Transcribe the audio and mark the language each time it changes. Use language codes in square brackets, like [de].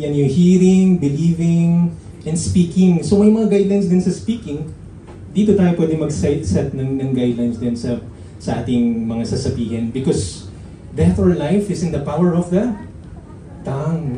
[tl] Yan yung [en] hearing, believing, and speaking. [tl] So may mga guidelines din sa speaking. Dito tayo pwede mag-set ng guidelines din sa ating mga sasabihin. [en] Because death or life is in the power of the tongue.